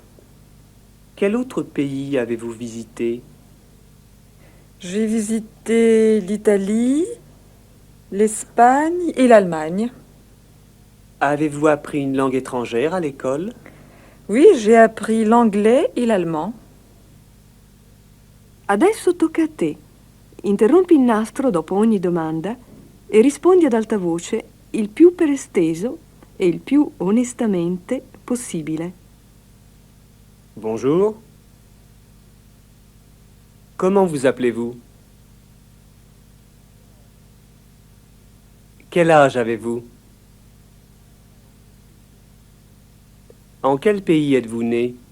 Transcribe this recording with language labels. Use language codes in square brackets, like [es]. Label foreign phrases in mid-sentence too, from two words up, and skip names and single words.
[fr] Quel autre pays avez-vous visité? J'ai visité l'Italie, l'Espagne et l'Allemagne. Avez-vous appris une langue étrangère à l'école? Oui, j'ai appris l'anglais et l'allemand. [it] Adesso tocca a te. Interrompi il nastro dopo ogni domanda e rispondi ad alta voce il più per esteso e il più onestamente possibile. [fr] Bonjour. Comment vous appelez-vous? Quel âge avez-vous? En quel pays êtes-vous né?